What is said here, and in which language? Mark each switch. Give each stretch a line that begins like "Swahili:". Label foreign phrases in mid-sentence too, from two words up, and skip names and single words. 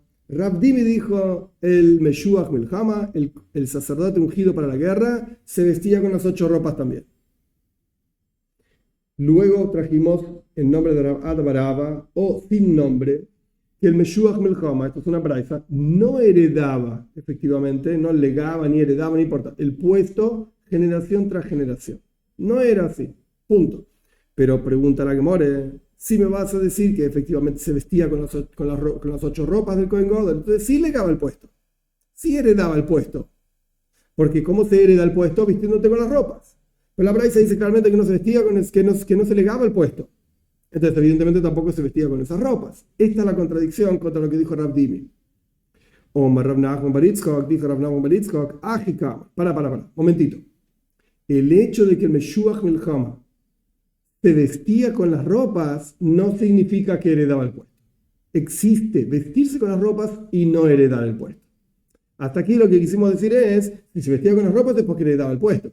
Spanish: Rav Dimi dijo, el
Hebrew: Meshuach Milchama,
Spanish: el sacerdote ungido para la guerra, se vestía con las 8 ropas también. Luego trajimos el nombre de Rav Ada Baraba, o sin nombre, que el
Hebrew: Meshuach Milchama,
Spanish: esto es una braisa, no heredaba, efectivamente, no legaba, ni heredaba, ni importa, el puesto generación tras generación. No era así, punto. Pero pregunta la Gemara, si me vas a decir que efectivamente se vestía con las 8 ropas del
Hebrew: Kohen Gadol,
Spanish: entonces sí legaba el puesto, sí heredaba el puesto. Porque ¿cómo se hereda el puesto? Vistiéndote con las ropas. Pero la braisa dice claramente que no se vestía que no se legaba el puesto. Entonces, evidentemente, tampoco se vestía con esas ropas. Esta es la contradicción contra lo que dijo Rav Dimi. O Rav Nachman bar Yitzchak, dijo Rav Nachman bar Yitzchak, Ajikama. Para, momentito. El hecho de que el
Hebrew: Meshuach Milchama
Spanish: se vestía con las ropas no significa que heredaba el puesto. Existe vestirse con las ropas y no heredar el puesto. Hasta aquí lo que quisimos decir es, si se vestía con las ropas es porque heredaba el puesto.